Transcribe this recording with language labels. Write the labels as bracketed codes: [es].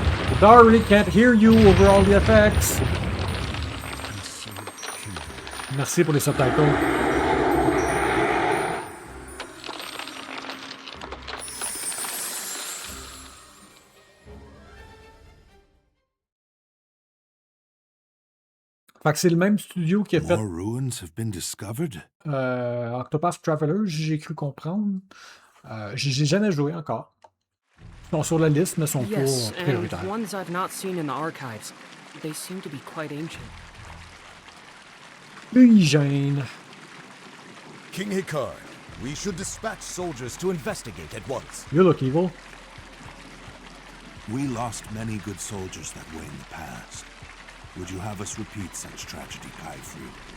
[en] The door really can't hear you over all the effects. [fr] Merci pour les subtitles. Fait que c'est le même studio qui a fait Octopath Traveler, j'ai cru comprendre. J'ai jamais joué encore. Ils sont sur la liste, mais sont pas prioritaires. [en] Ones I've not seen in the archives. They seem to be quite ancient. [fr] Hygiène. [en] King Hikar, we should dispatch soldiers to investigate at once. You look evil. We lost many good soldiers that way in the past. Would you have us repeat such tragedy, Kaifru?